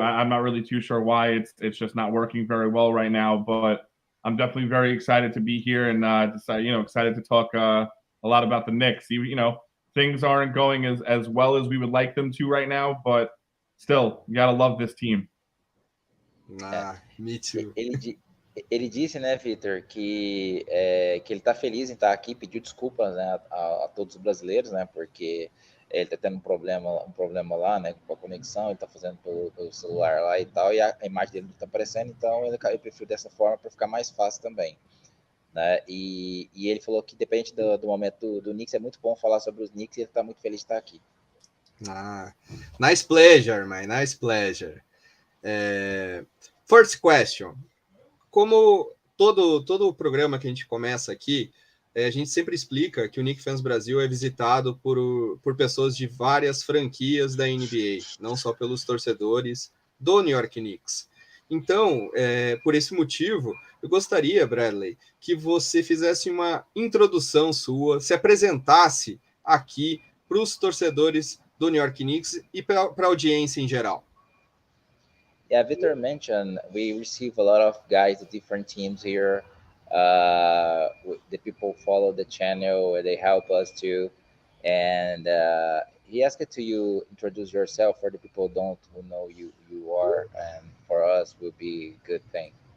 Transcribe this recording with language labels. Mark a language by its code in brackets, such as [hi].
[en] I'm not really too sure why it's just not working very well right now, but I'm definitely very excited to be here and excited to talk a lot about the Knicks. Things aren't going as well as we would like them to right now, but still, you gotta love this team. Me too. [pt] Ele disse, né, Victor, que ele está feliz em estar aqui, pediu desculpas, né, a todos os brasileiros, né, porque ele está tendo um problema lá, né, com a conexão, ele está fazendo pelo celular lá e tal, e a imagem dele não está aparecendo, então ele preferiu dessa forma para ficar mais fácil também, né, e ele falou que depende do momento do Knicks, é muito bom falar sobre os Knicks e ele está muito feliz de estar aqui. [en] Nice pleasure, man, nice pleasure. First question. [pt] Como todo o programa que a gente começa aqui, a gente sempre explica que o Knicks Fans Brasil é visitado por pessoas de várias franquias da NBA, não só pelos torcedores do New York Knicks. Então, por esse motivo, eu gostaria, Bradley, que você fizesse uma introdução sua, se apresentasse aqui para os torcedores do New York Knicks e para a audiência em geral. [en] Yeah, Victor mentioned we receive a lot of guys at different teams here. The people follow the channel, they help us too. And he asked to you introduce yourself for the people who know you are, and for us will be a good thing.